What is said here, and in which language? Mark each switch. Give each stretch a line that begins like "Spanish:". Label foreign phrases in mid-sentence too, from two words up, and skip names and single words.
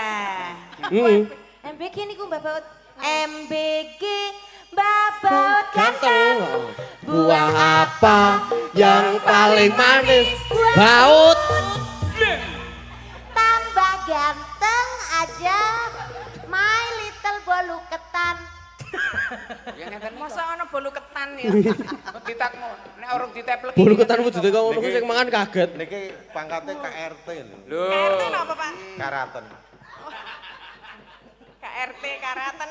Javanese: MBG niku Mbah Baut. MBG Mbah Baut Ganteng.
Indonesian: Buah apa yang paling manis? Baut. Tambah ganteng aja.
English: My little
Javanese: bolu ketan. Ya ngeten iki. Masa ana bolu ketan ya. Ditakmu nek urung ditepleki. Bulu ketan wujude kok ngono kuwi sing mangan kaget. Niki pangkatnya KRT lho. Lho. KRT napa, Pak? Karaten. KRT Karaten.